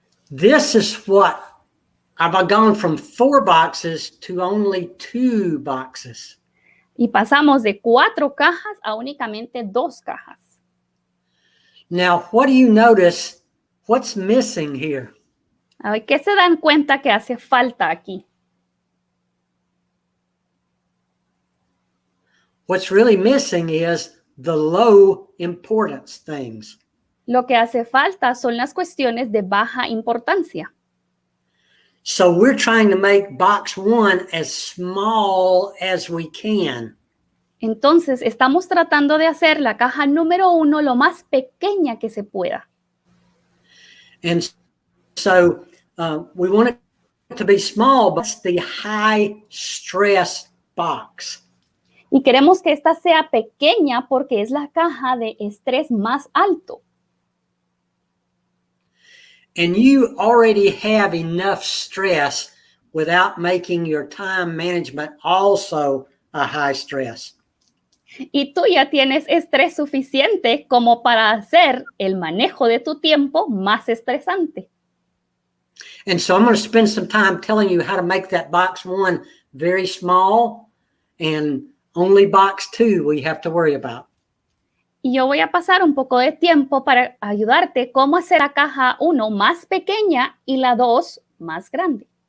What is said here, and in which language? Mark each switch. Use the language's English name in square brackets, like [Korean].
[English] This is what I've gone from 4 boxes to only 2 boxes. [Spanish] Y pasamos de 4 cajas a únicamente 2 cajas. [English] Now, what do you notice? What's missing here? [Spanish] A ver, ¿qué se dan cuenta que hace falta aquí? [English] What's really missing is the low importance things. [Spanish] Lo que hace falta son las cuestiones de baja importancia. [English] So we're trying to make box 1 as small as we can. [Spanish] Entonces, estamos tratando de hacer la caja número 1 lo más pequeña que se pueda. [English] And so we want it to be small, but it's the high stress box. [Spanish] Y queremos que esta sea pequeña porque es la caja de estrés más alto. [English] And you already have enough stress without making your time management also a high stress. [Spanish] Y tú ya tienes estrés suficiente como para hacer el manejo de tu tiempo más estresante. [English] And so I'm going to spend some time telling you how to make that box 1 very small, and only box 2 we have to worry about. [Spanish] Y yo voy a pasar un poco de tiempo para ayudarte cómo hacer la caja 1 más pequeña y la 2 más grande.